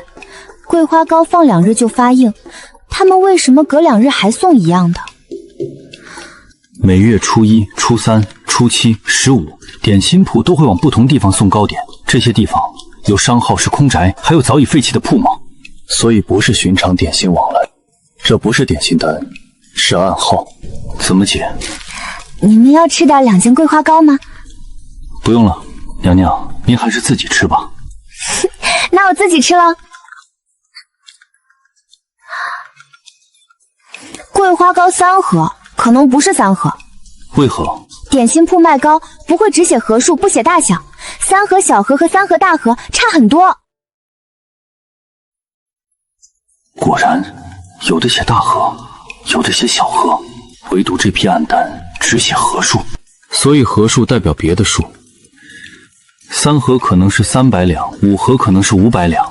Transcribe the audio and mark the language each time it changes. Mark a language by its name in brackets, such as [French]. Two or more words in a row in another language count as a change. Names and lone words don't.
[Chinese] 桂花糕放2日就發硬，他們為什麼隔2日還送一樣的？每月初1、初3、初7、15，點心鋪都會往不同地方送糕點，這些地方有商號是空宅，還有早已廢棄的鋪茅，所以不是尋常點心往來。這不是點心單，是暗號。怎麼解？你們要吃點2件桂花糕嗎？不用了，娘娘，您還是自己吃吧。那我自己吃了。桂花糕3盒，可能不是3盒。為何？點心鋪賣糕不會只寫盒數不寫大小，3盒小盒和3盒大盒差很多。果然，有的寫大盒，有的寫小盒，唯獨這批案單只寫盒數，所以盒數代表別的數。3盒可能是300兩，5盒可能是500兩。